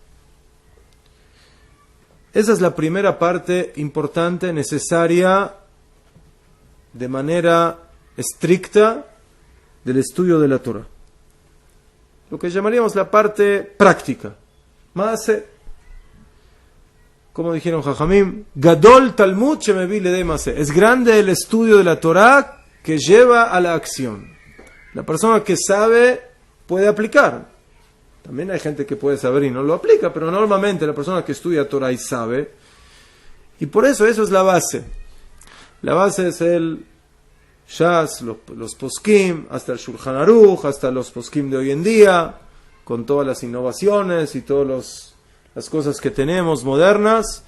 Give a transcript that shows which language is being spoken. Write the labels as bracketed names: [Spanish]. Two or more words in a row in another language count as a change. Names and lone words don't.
[Spanish] Esa es la primera parte importante, necesaria, de manera estricta, del estudio de la Torah. Lo que llamaríamos la parte práctica. Maase, como dijeron Jajamim, [Hebrew] גדול תלמוד שמביא לידי מעשה. [Spanish] Es grande el estudio de la Torah que lleva a la acción. La persona que sabe puede aplicar. También hay gente que puede saber y no lo aplica, pero normalmente la persona que estudia Torah y sabe, y por eso es la base. La base es el Shas, los poskim, hasta el Shulchan Aruch, hasta los poskim de hoy en día, con todas las innovaciones y todas las cosas que tenemos modernas.